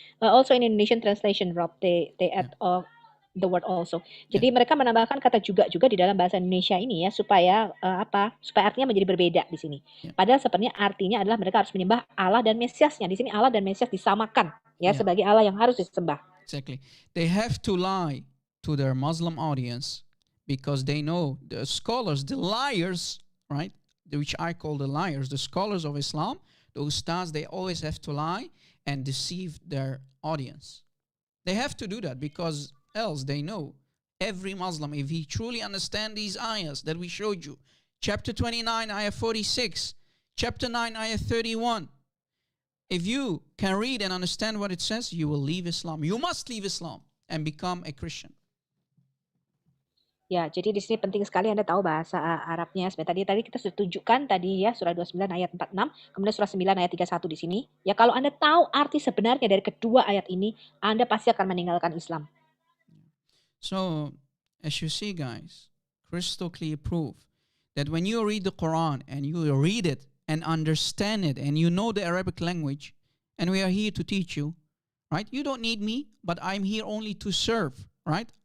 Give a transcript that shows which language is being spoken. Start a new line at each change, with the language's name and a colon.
English: Also in Indonesian translation, Rob, they add the word also.
Indonesian: Jadi mereka menambahkan kata juga di dalam bahasa Indonesia ini ya supaya supaya artinya menjadi berbeda di sini. Padahal sebenarnya artinya adalah mereka harus menyembah Allah dan Mesiasnya. Di sini Allah dan Mesias disamakan ya sebagai Allah yang harus disembah.
English: Exactly. They have to lie to their Muslim audience because they know the scholars, the liars, right? Which I call the liars, the scholars of Islam, the ustads, they always have to lie and deceive their audience. They have to do that because else they know every Muslim, if he truly understands these ayahs that we showed you, chapter 29 ayah 46, chapter 9 ayah 31, if you can read and understand what it says, you will leave Islam. You must leave Islam and become a Christian.
Indonesian: Ya, jadi di sini penting sekali Anda tahu bahasa Arabnya. Sebenarnya tadi kita sudah tunjukkan tadi ya surah 29 ayat 46, kemudian surah 9 ayat 31 di sini. Ya, kalau Anda tahu arti sebenarnya dari kedua ayat ini, Anda pasti akan meninggalkan Islam.
English: So, as you see, guys, crystal clear proof that when you read the Quran and you read it and understand it and you know the Arabic language, and we are here to teach you, right? You don't need me, but I'm here only to serve, right?